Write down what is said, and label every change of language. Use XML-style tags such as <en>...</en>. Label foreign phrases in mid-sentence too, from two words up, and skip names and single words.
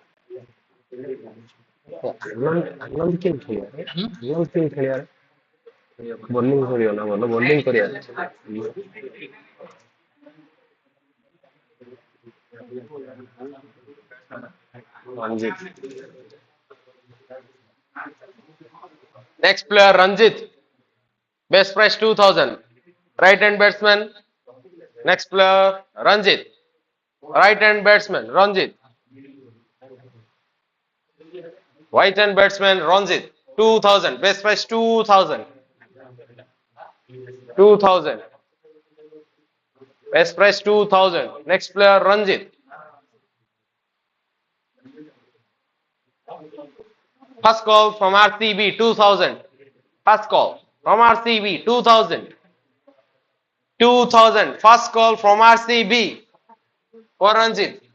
<en>Anand came clear. Anand came clear.</en> <or>ବୋଲିଂ କରିବ ନା ଭଲ ବୋଲିଂ କରିବା</or> <en>ରଞ୍ଜିତ next player Ranjit best price 2000 right hand batsman next player Ranjit right hand batsman Ranjit right hand batsman Ranjit 2000 best price 2000 2000 best price 2000 next player Ranjit first call from RCB 2000 first call from RCB 2000 2000 first call from RCB for Ranjit</en>